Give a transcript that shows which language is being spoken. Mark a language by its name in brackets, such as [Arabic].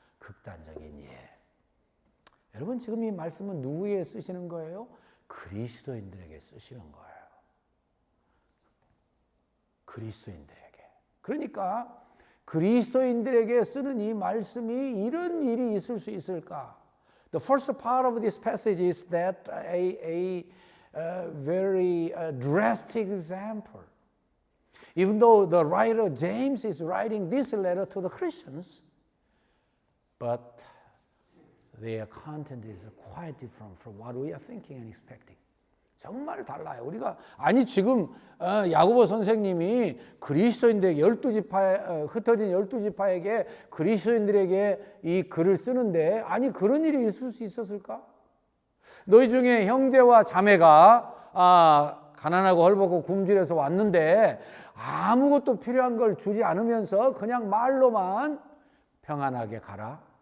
[Korean] 극단적인 예. 여러분 지금 이 말씀은 누구에게 쓰시는 거예요? 그리스도인들에게 쓰시는 거예요. 그리스도인들에게. 그러니까 그리스도인들에게 쓰는 이 말씀이 이런 일이 있을 수 있을까? [English] The first part of this passage is that a very drastic example. Even though the writer James is writing this letter to the Christians, but their content is quite different from what we are thinking and expecting. [Korean] 정말 달라요. 우리가 지금 야고보 선생님이 그리스도인들에게 흩어진 12지파에게 그리스도인들에게 이 글을 쓰는데 그런 일이 있을 수 있었을까? 너희 중에 형제와 자매가 가난하고 헐벗고 굶주려서 왔는데 아무것도 필요한 걸 주지 않으면서 그냥 말로만 평안하게 가라.